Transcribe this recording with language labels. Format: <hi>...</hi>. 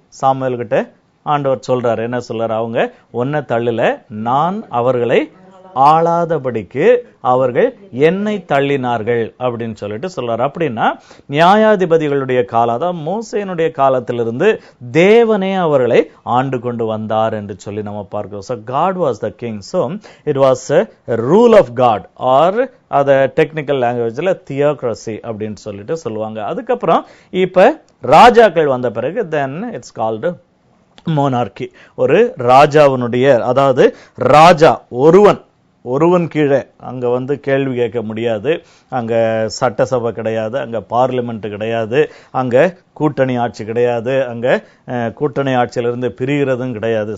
<ta>Samuel கிட்ட ஆண்டவர் சொல்றாரு, என்ன சொல்றாரு? அவங்க ஒன்ன தள்ளல, நான் அவர்களை ஆளாதபடிக்கு அவர்கள் என்னை தள்ளினார்கள் அப்படின்னு சொல்லிட்டு சொல்றாரு. அப்படின்னா நியாயாதிபதிகளுடைய காலம், அதாவது மோசேனுடைய காலத்திலிருந்து தேவனே அவர்களை ஆண்டு கொண்டு வந்தார் என்று சொல்லி நம்ம பார்க்கிறோம்.</ta> <en>So God was the king. So it was a rule of God, or</en> <ta>அத டெக்னிக்கல் லாங்குவேஜ்ல தியோக்ரசி அப்படின்னு சொல்லிட்டு சொல்லுவாங்க. அதுக்கப்புறம் இப்ப ராஜாக்கள் வந்த பிறகு</ta> <en>then it's called monarchy.</en> <ta>ஒரு ராஜாவினுடைய, அதாவது ராஜா ஒருவன் கீழே அங்க கேள்வி கேட்க முடியாது, அங்க சட்டசபை கிடையாது, அங்க பார்லிமெண்ட் கிடையாது, அங்க கூட்டணி ஆட்சி கிடையாது, அங்க கூட்டணி ஆட்சியிலிருந்து பிரிகிறதும் கிடையாது.</ta>